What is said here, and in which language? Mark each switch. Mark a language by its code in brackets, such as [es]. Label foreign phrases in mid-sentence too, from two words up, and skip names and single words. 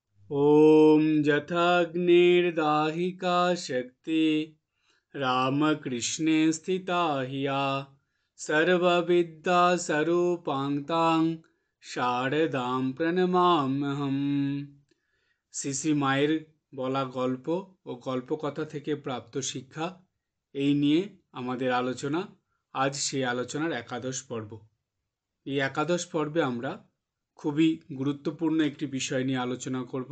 [sa] ॐ यथाग्निर्दाहिका शक्ति रामकृष्णे स्थिता हिया सर्वविद्या स्वरूपां शारदां প্রণমাম্যহম। [bn] শ্রী মায়ের বলা গল্প ও গল্পকথা থেকে প্রাপ্ত শিক্ষা এই নিয়ে আমাদের আলোচনা। আজ সেই আলোচনার একাদশ পর্ব। এই একাদশ পর্বে আমরা খুবই গুরুত্বপূর্ণ একটি বিষয় নিয়ে আলোচনা করব।